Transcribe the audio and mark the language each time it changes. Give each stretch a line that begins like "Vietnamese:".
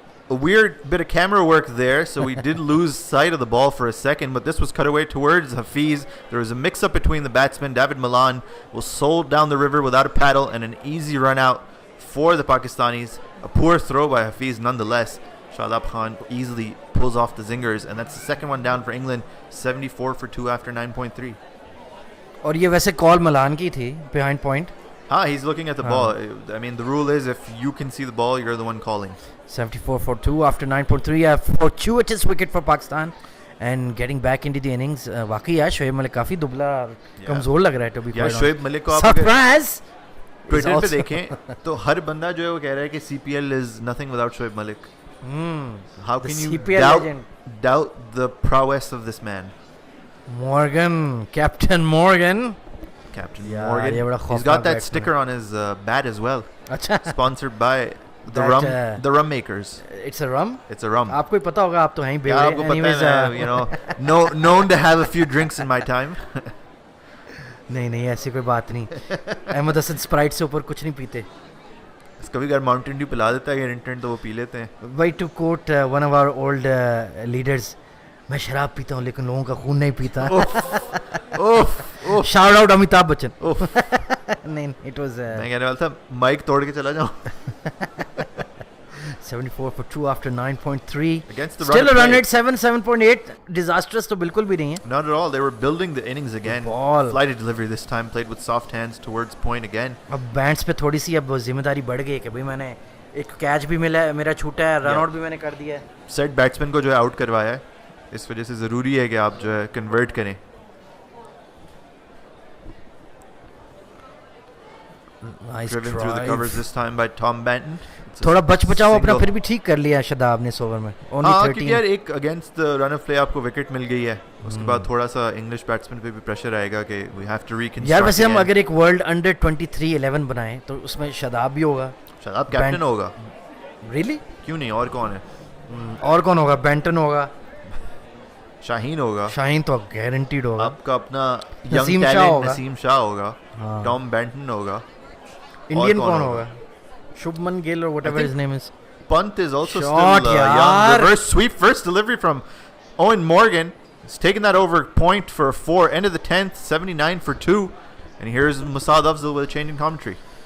English: A weird bit of camera work there, so we did lose sight of the ball for a second, but this was cut away towards Hafiz. There was a mix-up between the batsmen. David Malan was sold down the river without a paddle, and an easy run out for the Pakistanis. A poor throw by Hafiz nonetheless. Shadab Khan easily pulls off the zingers, and that's the second one down for England. 74 for 2 after 9.3.
Hindi: और ये वैसे call Malan की थी behind point.
English: He's looking at the ball. I mean, the rule is if you can see the ball, you're the one calling. 74 for 2 after 9.3. A fortuitous wicket for Pakistan. And getting back into the innings.
Hindi: वाकई यार शोएब मलिक काफी दुबला कमजोर लग रहा है,
English: to be quite honest.
Hindi: Shoaib Malik को आप
English: Surprise!
Hindi: ट्विटर पे देखें तो हर बंदा जो है वो कह रहा है कि
English: CPL is nothing without
Hindi: Shoaib Malik.
English: How can you doubt the prowess of this man? Morgan, Captain Morgan. Morgan. He's got that sticker on his bat as well. Sponsored by the rum makers. It's a rum? It's a rum.
Hindi: आपको ही पता होगा, आप तो हैं ही बेवड़े. आपको पता है,
English: you know, known to have a few drinks in my time.
Hindi: नहीं ऐसी कोई बात नहीं. अहमद हसन स्प्राइट से ऊपर कुछ नहीं पीते. कभी अगर माउंटेन ड्यू पिला देता है इंटेंट तो वो पी लेते हैं.
English: By to quote one of our old leaders,
Hindi: मैं शराब पीता हूँ लेकिन लोगों का खून नहीं पीता.
English: Shout out Amitabh Bachchan.
Hindi: नहीं,
English: it was.
Hindi: मैं कहने वाला था माइक तोड़ के चला जाऊँ.
English: 74 for 2 after 9.3. Against the Still a run rate 7.8.
Hindi: Disastrous तो बिल्कुल भी नहीं है.
English: Not at all. They were building the innings again. Flighted delivery this time, played with soft hands towards point again.
Hindi: अब बैंड्स पे थोड़ी सी अब जिम्मेदारी बढ़ गई है कि भाई मैंने एक कैच भी मिला, मेरा छूटा है, रन आउट भी मैंने कर दिया है. सेट बैट्समैन को जो है आउट करवाया है. इस वजह से ज़रूरी है कि आप जो है कन्वर्ट करें.
English: Nice Driven drive. through the covers this time by Tom Benton.
Hindi: थोड़ा बच बचाओ अपना फिर भी ठीक कर लिया शदाब ने इस ओवर में.
English: Only 13.
Hindi: क्योंकि यार एक against the run of play आपको विकेट मिल गई है. उसके बाद थोड़ा सा इंग्लिश बैट्समैन पे भी प्रेशर आएगा कि
English: We have to reconstruct.
Hindi: यार वैसे हम अगर एक वर्ल्ड अंडर 23 11 बनाएं तो उसमें शदाब भी होगा. शदाब कैप्टन होगा. Really? क्यों नहीं, और कौन है? और कौन होगा? बेंटन होगा, शाहीन होगा. शाहीन तो गारंटीड होगा. आपका अपना यंग टैलेंट नसीम शाह होगा. टॉम बेंटन होगा. इंडियन कौन होगा?
English: Shubman Gill or whatever his name is. Punt is also still young. Reverse sweep, first delivery from Owen Morgan. He's taken that over point for a 4. End of the 10th, 79 for 2. And here's Musad Afzal with a change in commentary.